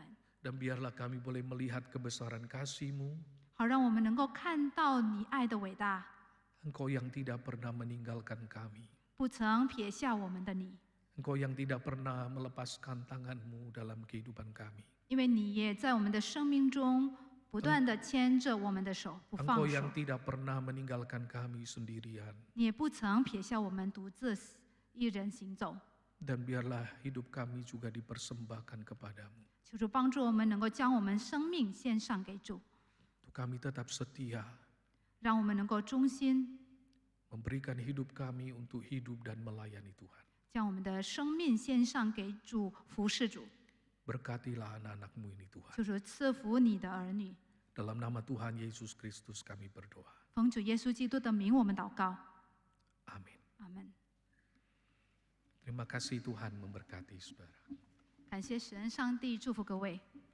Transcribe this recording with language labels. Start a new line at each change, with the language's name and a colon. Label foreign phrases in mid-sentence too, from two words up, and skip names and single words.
Indonesian: Dan biarlah kami boleh melihat kebesaran kasih-Mu.
Chinese: 好让我们能够看到你爱的伟大，
Indonesian: Engkau yang tidak pernah meninggalkan kami.
Chinese: 不曾撇下我们的你，
Indonesian: Engkau yang tidak pernah melepaskan tangan-Mu dalam kehidupan kami.
Chinese: 因为你也在我们的生命中不断的牵着我们的手，不放
Indonesian: Engkau
Chinese: 手
Indonesian: yang。tidak pernah meninggalkan kami sendirian.
Chinese: 你也不曾撇下我们独自一人行走。
Indonesian: Dan biarlah hidup kami juga dipersembahkan kepadamu.
Chinese: 求主帮助我们能够将我们生命献上给主，
Indonesian: Untuk kami tetap setia
Chinese: 让我们能够忠心，
Indonesian: memberikan hidup kami untuk hidup dan melayani Tuhan.
Chinese: 将我们的生命献上给主，服侍主。
Indonesian: Berkatilah anak-anak-Mu ini Tuhan.
Chinese: 求主赐福你的儿女，
Indonesian: Dalam nama Tuhan Yesus Kristus kami berdoa.
Chinese: 奉主耶稣基督的名，我们祷告，
Indonesian: Amin.
Chinese: 阿门。
Indonesian: Terima kasih Tuhan memberkati saudara.
Chinese: 感谢神，上帝祝福各位。